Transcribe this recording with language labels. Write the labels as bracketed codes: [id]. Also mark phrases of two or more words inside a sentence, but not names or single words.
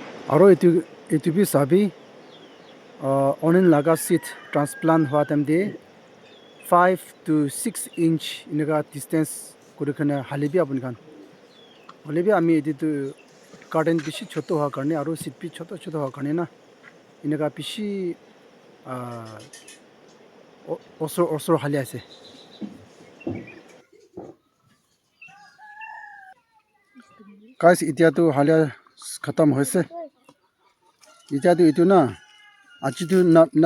[nag] aro itu bi sabi onion laga [en] seed transplant [nag] hua time de 5 to 6 inch inaga distance kurikana halibi apun khan halibi ami editu garden bishi choto hua karne aro seed bi choto hua karne na inaga bishi osor hali ase guys itia tu halia khatam hoise itia tu itu na aji tu na